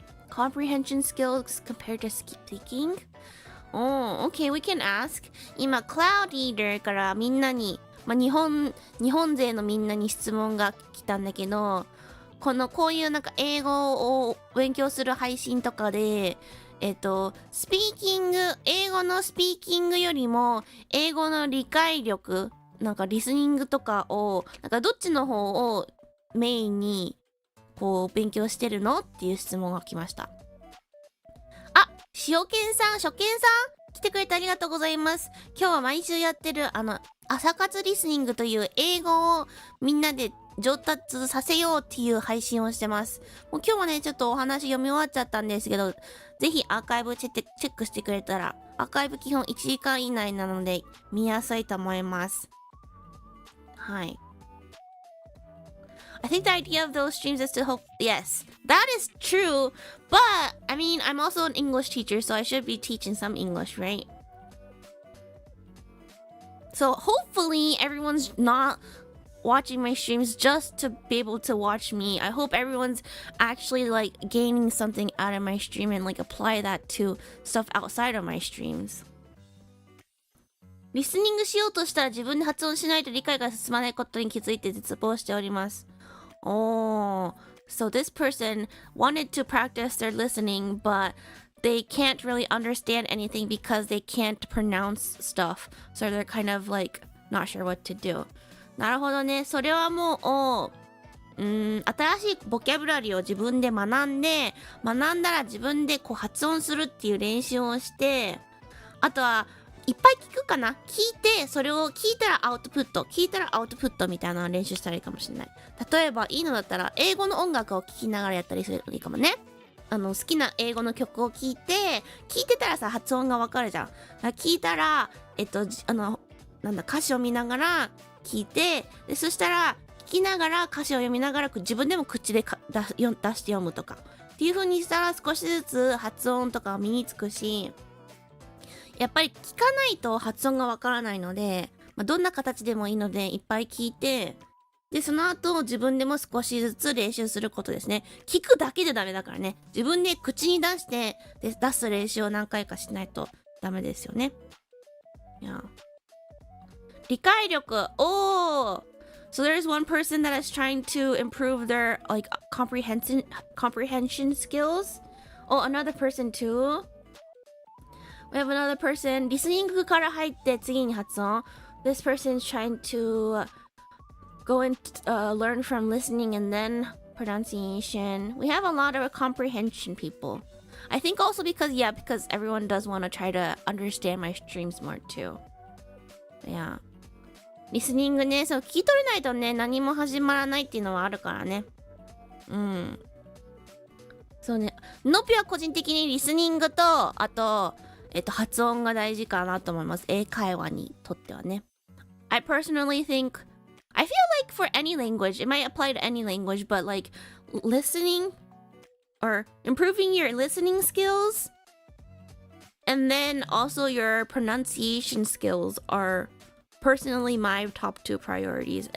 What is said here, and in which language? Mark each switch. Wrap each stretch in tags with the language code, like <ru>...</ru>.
<en>Comprehension skills compared to speaking? Oh, okay, we can ask.</en> <ja>今、Cloud Eater からみんなに、日本勢のみんなに質問が来たんだけど、こういうなんか英語を勉強する配信とかで、スピーキング、英語のスピーキングよりも、英語の理解力、なんかリスニングとかを、なんかどっちの方をメインに、勉強してるのっていう質問が来ました。あ、塩健さん、初見さん来てくれてありがとうございます。今日は毎週やってる、朝活リスニングという英語をみんなで上達させようっていう配信をしてます。もう今日もね、ちょっとお話読み終わっちゃったんですけど、ぜひアーカイブチェックしてくれたら、アーカイブ基本1時間以内なので見やすいと思います。はい。</ja> <en>I think the idea of those streams is to hope. Yes, that is true. But I mean, I'm also an English teacher, so I should be teaching some English, right? So hopefully everyone's not watching my streams just to be able to watch me. I hope everyone's actually like gaining something out of my stream and like apply that to stuff outside of my streams.</en> <ja>リスニングしようとしたら自分で発音しないと理解が進まないことに気づいて絶望しております。</ja> <en>Oh, so this person wanted to practice their listening, but they can't really understand anything because they can't pronounce stuff. So they're kind of like not sure what to do.</en> <ja>なるほどね。それはもう、新しいボキャブラリーを自分で学んだら自分で発音するっていう練習をして、あとはいっぱい聞くかな。聞いて、それを聞いたらアウトプット、聞いたらアウトプットみたいなのを練習したらいいかもしれない。例えばいいのだったら英語の音楽を聴きながらやったりするといいかもね。好きな英語の曲を聞いてたらさ、発音がわかるじゃん。聞いたら、歌詞を見ながら聞いて、でそしたら聞きながら歌詞を読みながら自分でも口で出して読むとかっていう風にしたら少しずつ発音とか身につくし、やっぱり聞かないと発音がわからないので、どんな形でもいいのでいっぱい聞いて、でその後自分でも少しずつ練習することですね。聞くだけでダメだからね。自分で口に出して出す練習を何回かしないとダメですよね。いや。理解力。おー。</ja> <en>So there's one person that is trying to improve their like comprehension skills. Oh, another person too. We have another person.</en> <ja>リスニングから入って次に発音。</ja> <en>This person is trying to go and learn from listening and then pronunciation. We have a lot of comprehension people. I think also because everyone does want to try to understand my streams more too. Yeah.</en> <ja>リスニングね、そう聞き取れないとね、何も始まらないっていうのはあるからね。そうね。ノピは個人的にリスニングと、あと、発音が大事かなと思います。英会話にとってはね。</ja> <en>I personally think, I feel like for any language, it might apply to any language, but like listening or improving your listening skills and then also your pronunciation skills are personally my top 2 priorities.</en>